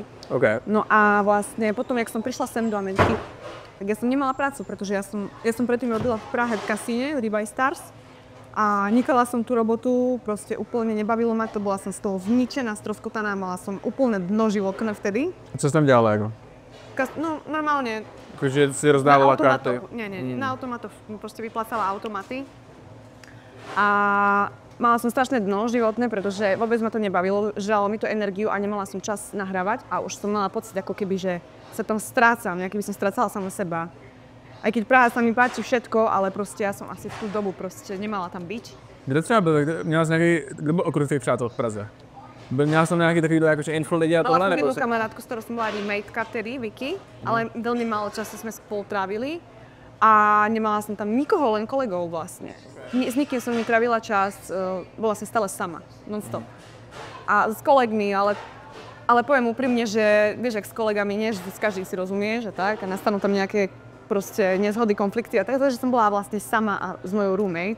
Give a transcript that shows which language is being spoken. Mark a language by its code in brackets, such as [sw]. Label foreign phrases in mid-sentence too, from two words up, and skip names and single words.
[sk] Okay. No a vlastne potom, jak som prišla sem do Ameriky, tak ja som nemala prácu, pretože ja som predtým robila v Prahe v kasíne, Ribeye Stars. A nikala som tú robotu, proste úplne nebavilo ma to, bola som z toho zničená, stroskotaná, mala som úplne dno živokné vtedy. [cs] A co jsi tam dělala jako? [sk] No normálne. [cs] Jakože si rozdávala karty? [sk] Nie, na automatoch proste vyplácala automaty. A mala som strašné dno životné, pretože vôbec ma to nebavilo, žralo mi to energiu a nemala som čas nahrávať a už som mala pocit ako keby, že sa tam strácam, nejaký by som strácala sama seba. Aj keď Praha sa mi páči všetko, ale proste ja som asi v tú dobu proste nemala tam byť. [cs] Kde třeba byl? Měla jsi nějaký, kdo byl okruh těch přátel v Praze? Měla jsem nějaký takový jakože info lidi a tohle? [sk] Mala som jednu kamarátku, s ktorou som bola roommate tedy, Vicky, ale veľmi málo času sme spolu trávili a nemala som tam nikoho, len kolegov vlastne. S nikým som netrávila čas, bola som stále sama, non-stop. A s kolegmi, ale poviem úprimne, že vieš, ak s kolegami nie, že každý si rozumie, že tak, a nastanú tam nejaké proste nezhody, konflikty a tak, takže som bola vlastne sama a s mojou roommate.